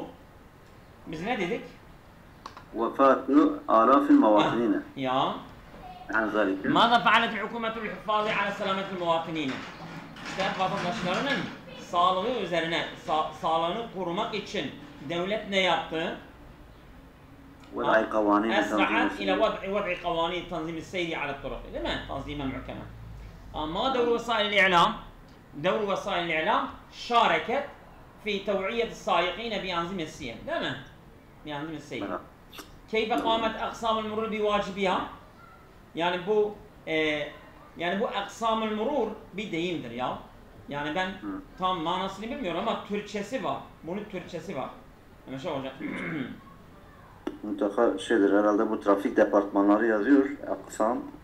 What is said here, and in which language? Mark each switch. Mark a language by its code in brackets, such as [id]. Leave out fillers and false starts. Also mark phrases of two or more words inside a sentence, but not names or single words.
[tr] Biz ne dedik? [ar] وفاة آلاف المواطنين. [tr] Ya. [ar] ماذا فعلت الحكومة للحفاظ على سلامة المواطنين. [tr] İşte vatandaşlarının sağlığı üzerine, sağlığını korumak için devlet ne yaptı? [ar] أسرعت إلى وضع قوانين تنظيم السير على الطرق، [tr] değil mi? [ar] تنظيما محكما. أما دور وسائل الإعلام، دور وسائل الإعلام شاركت في توعية السائقين بأنظمة السير، [tr] değil mi? [ar] بأنظمة السير. كيف قامت أقسام المرور بواجبها؟ [tr] Yani bu [ar] أقسام المرور [tr] bir deyimdir ya. Yani ben tam manasını bilmiyorum ama Türkçesi var. Bunun Türkçesi var. Hemen şey olacak. Mutlaka şeydir herhalde, bu trafik departmanları yazıyor. Aksam.